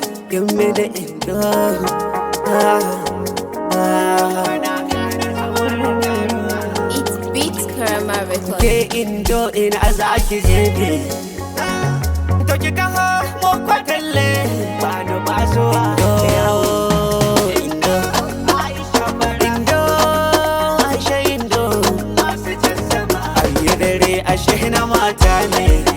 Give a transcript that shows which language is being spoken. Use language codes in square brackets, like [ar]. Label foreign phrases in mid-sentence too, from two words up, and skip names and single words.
[en] Give me the Indo. Ah, ah. It's Beat Karma Records. [ha] Ke Indo ina za ki je ne? To ki taho mu kwatalle, ba ni ba so. Indo, Indo. Indo, ashe Indo. Ayi dare, ashe na mata ne.